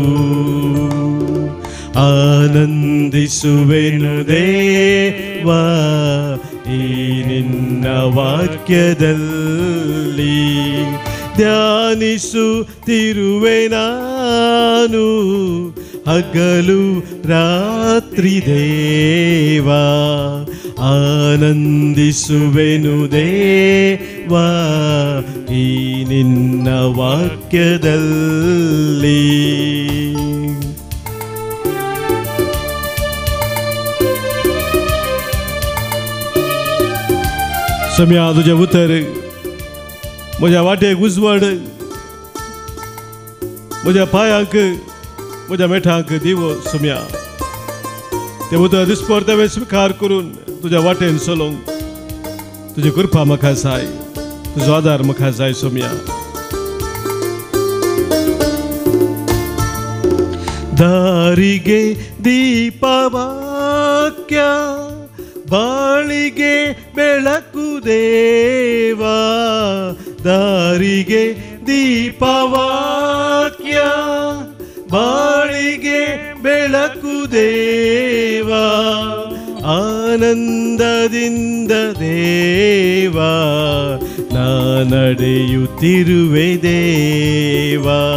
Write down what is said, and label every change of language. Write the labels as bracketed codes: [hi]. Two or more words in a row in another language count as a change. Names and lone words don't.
[kn] ಆನಂದಿಸುವೆನು ದೇವಾ ಈ ನಿನ್ನ ವಾಕ್ಯದಲ್ಲಿ, ಧ್ಯಾನಿಸುತ್ತಿರುವೆ ನಾನು ಹಗಲು ರಾತ್ರಿ ದೇವಾ, ಆನಂದಿಸುವೆನು ದೇವಾ ಈ ನಿನ್ನ ವಾಕ್ಯದಲ್ಲಿ. [kok] सम्या तुझे उतर म्हज्या वाटेक उजवड, म्हज्या पांयांक म्हज्या मेठांक दिवो सम्या. ते उतर दिसपरते स्वीकार करून तुझ्या वाटेन चलोवंक तुझी कृपा म्हाका जाय, तुजो आदार म्हाका जाय सम्या. [kn] ದಾರಿಗೆ ದೀಪವಾಕ್ಯ ಬಾಳಿಗೆ ಬೆಳಕು ದೇವಾ, ದಾರಿಗೆ ದೀಪವಾಕ್ಯ ಬಾಳಿಗೆ ಬೆಳಕು ದೇವಾ, ಆನಂದದಿಂದ ದೇವಾ ನಾ ನಡೆಯುತ್ತಿರುವೆ ದೇವಾ,